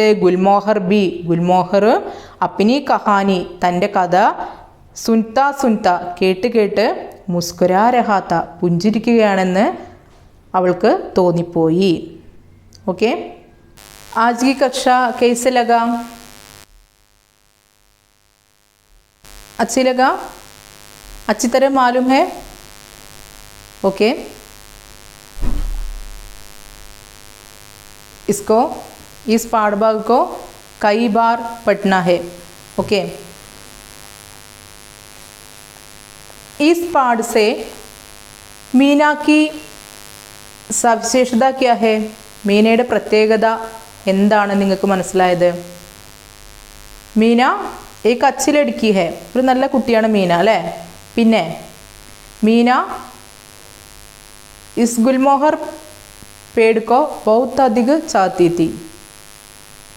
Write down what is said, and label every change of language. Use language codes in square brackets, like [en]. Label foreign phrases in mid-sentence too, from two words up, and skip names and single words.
[hi] गुलमोहर भी गुलमोहर अपनी कहानी [ml] തൻ്റെ കഥ [hi] सुनता सुनता [ml] കേട്ട് കേട്ട് [hi] मुस्कुरा रहा था [ml] പുഞ്ചിരിക്കുകയാണെന്ന് അവൾക്ക് തോന്നിപ്പോയി. [hi] ओके, आज की कक्षा कैसे लगा? अच्छी लगा? अच्छी तरह मालूम है? ओके, इसको इस पाठभाग को कई बार पढ़ना है. ओके, इस पाठ से मीना की സവിശേഷത क्या है? [ml] മീനയുടെ പ്രത്യേകത എന്താണ് നിങ്ങൾക്ക് മനസ്സിലായത്? [hi] मीना एक अच्छी लड़की है, [ml] ഒരു നല്ല കുട്ടിയാണ് മീന അല്ലേ. [hi] പിന്നെ മീന इस गुलमोहर पेड़ को बहुत अधिक चाहती थी അല്ലേ.